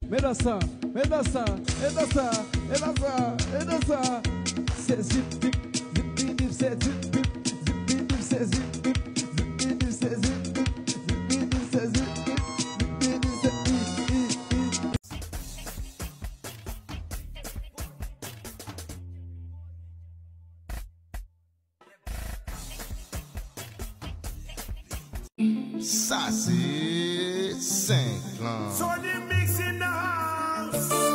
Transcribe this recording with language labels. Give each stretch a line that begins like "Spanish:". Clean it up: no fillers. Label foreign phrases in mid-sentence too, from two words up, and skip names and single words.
French: Mais dans ça, mais dans ça, et dans ça, et dans ça, et dans ça. C'est zip, zip, zip, zip, zip, c'est zip, zip, zip, zip, zip, c'est zip, zip, zip, zip, zip, c'est zip, zip, zip, zip, zip, c'est zip, zip, zip, zip, c'est Ça c'est 5 ans.
English: Sony Mix in the house.